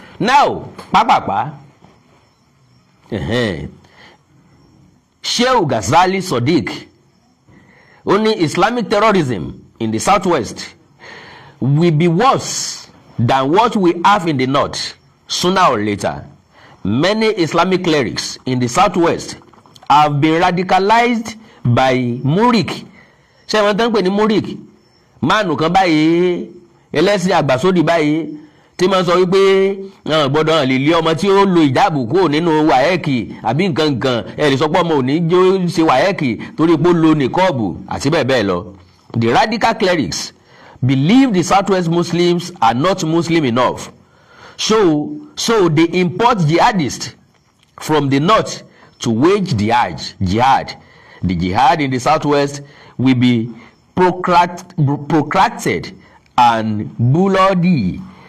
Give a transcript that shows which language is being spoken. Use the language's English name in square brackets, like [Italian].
[English] Now [Yoruba] pápápá [English] Shehu Ghazali Sadiq [Yoruba] ó ní [English] Islamic terrorism in the southwest will be worse than what we have in the north sooner or later. Many Islamic clerics in the southwest have been radicalized [Yoruba] by Murik. Ṣé wọ́n tán pè ní Murik? Máànù kan báyìí ẹlẹ́sìn àgbàsódì báyìí tí máa ń sọ wípé gbọ́dọ̀ lè lé ọmọ tí ó lo ìjáàbù kúrò nínú wáyẹ́ẹ̀kì àbí nǹkan nǹkan ẹ̀ lè sọ pé ọmọ ò ní jó ṣe wáyẹ́ẹ̀kì torí pé ó lo nìkọ́ọ̀bù àti bẹ́ẹ̀ bẹ́ẹ̀ lọ. [English] The radical clerics believe the Southwest Muslims are not Muslim enough. So they import jihadists from the north to wage jihad. The jihad in the Southwest will be protracted and bloody.